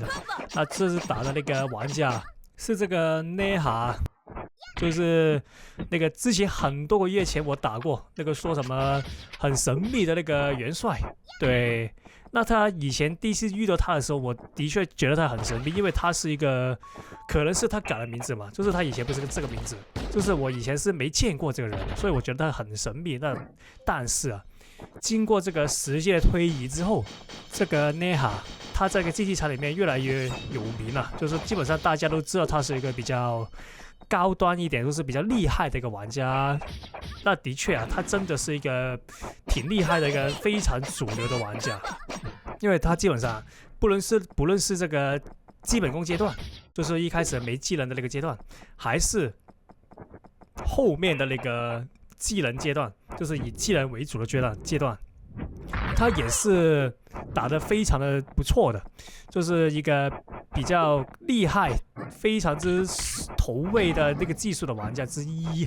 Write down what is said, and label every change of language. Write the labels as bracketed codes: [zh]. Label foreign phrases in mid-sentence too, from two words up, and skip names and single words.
[zh] 那這次打的那個玩家是這個 Neha， 就是那個之前很多個月前我打過那個說什麼很神秘的那個元帥，對。那他以前第一次遇到他的時候，我的確覺得他很神秘，因為他是一個，可能是他改了名字嘛，就是他以前不是這個名字，就是我以前是沒見過這個人，所以我覺得他很神秘。但是啊，經過這個時間的推移之後，這個 Neha 他在這個競技場裡面越來越有名了，就是基本上大家都知道他是一個比較高端一點，就是比較厲害的一個玩家。那的確啊，他真的是一個挺厲害的一個非常主流的玩家，因為他基本上不論是這個基本功階段，就是一開始沒技能的那個階段，還是後面的那個技能階段，就是以技能為主的階段，他也是打得非常的不錯的，就是一個比較厲害、非常之投位的那個技術的玩家之一。